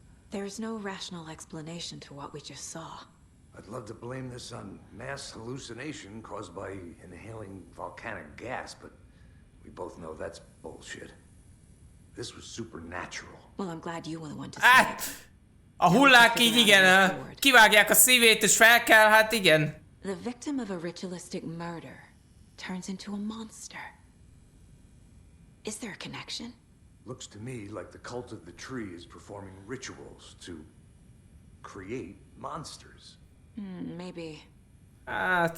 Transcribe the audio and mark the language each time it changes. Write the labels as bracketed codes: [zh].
[en] There's no rational explanation to what we just saw. I'd love to blame this on mass hallucination caused by inhaling volcanic gas, but we both know that's bullshit. This was supernatural. Well, I'm glad you were the one to say it. [hu] A hullák így igen, kivágják a szívét és fel kell, hát igen. [en] The victim of a ritualistic murder turns into a monster. Is there a connection? Looks to me like the cult of the tree is performing rituals to create monsters. Maybe. [hu] Hát